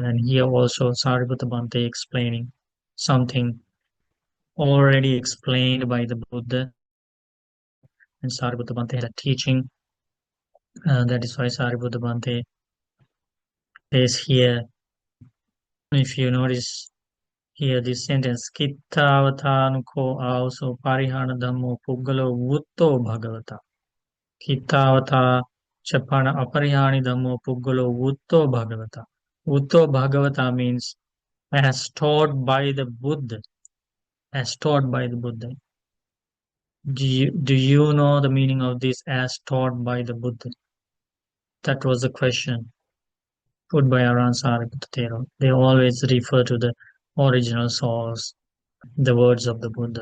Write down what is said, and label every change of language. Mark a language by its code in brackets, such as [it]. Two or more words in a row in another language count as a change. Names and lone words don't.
[en] And here also Sariputta Bhante explaining something already explained by the Buddha, and Sariputta Bhante had a teaching. That is why Sariputta Bhante says here, if you notice here this sentence, [pi] Kittavatānuko also Parihāna Dhammo Puggalo Vutto Bhagavata. Kittavata Chapana Aparihani Dhammo Puggalo Vutto Bhagavata. Vutto Bhagavata [en] means as taught by the Buddha. As taught by the Buddha. Do you know the meaning of this as taught by the Buddha? That was the question put by Aran Sariputta. They always refer to the original source, the words of the Buddha.